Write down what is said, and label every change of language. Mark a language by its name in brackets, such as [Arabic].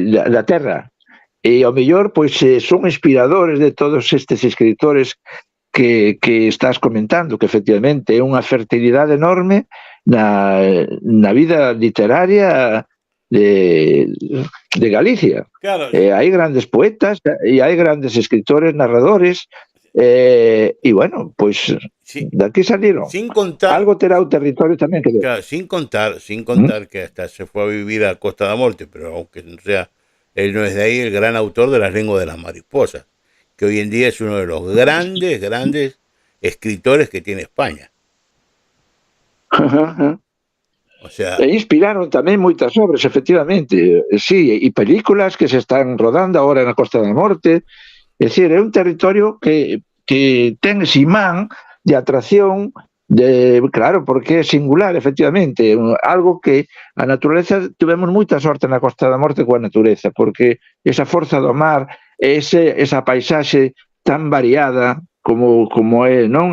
[Galician] da terra, e ao mellor pois son inspiradores de todos estes escritores que estás comentando, que efectivamente é unha fertilidade enorme na vida literaria de Galicia. Claro. Hai grandes poetas e hai grandes escritores, narradores, e bueno, pois daqui salieron. [Spanish] Sin contar, [Galician] algo terá o territorio tamén que ver. [Spanish] Claro, sin contar que hasta se fue a vivir a Costa da Morte, pero aunque no sea, él no es de ahí, el gran autor de Las lenguas de las mariposas, que hoy en día es uno de los grandes escritores que tiene España. O sea, [Galician] inspiraron tamén moitas obras, efectivamente, sí, e películas que se están rodando agora na Costa da Morte. É dicir, é un territorio que ten ese imán de atracción, claro, porque é singular, efectivamente, algo que a natureza, tivemos moita sorte na Costa da Morte coa natureza, porque esa forza do mar, esa paisaxe tan variada como é, non?